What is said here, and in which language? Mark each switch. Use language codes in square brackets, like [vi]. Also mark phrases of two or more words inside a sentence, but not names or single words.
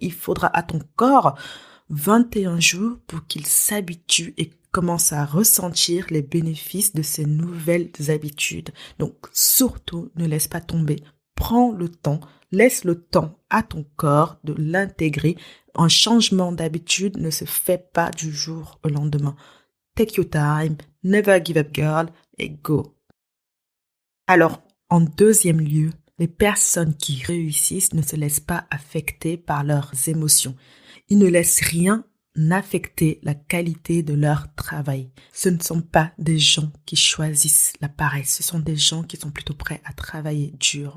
[fr] Il faudra à ton corps 21 jours pour qu'il s'habitue et commences à ressentir les bénéfices de ces nouvelles habitudes. Donc, surtout, ne laisse pas tomber. Prends le temps, laisse le temps à ton corps de l'intégrer. Un changement d'habitude ne se fait pas du jour au lendemain. [en] Take your time, never give up girl, [fr] et go. Alors, en deuxième lieu, les personnes qui réussissent ne se laissent pas affecter par leurs émotions. Ils ne laissent rien affecter la qualité de leur travail. Ce ne sont pas des gens qui choisissent la paresse, ce sont des gens qui sont plutôt prêts à travailler dur.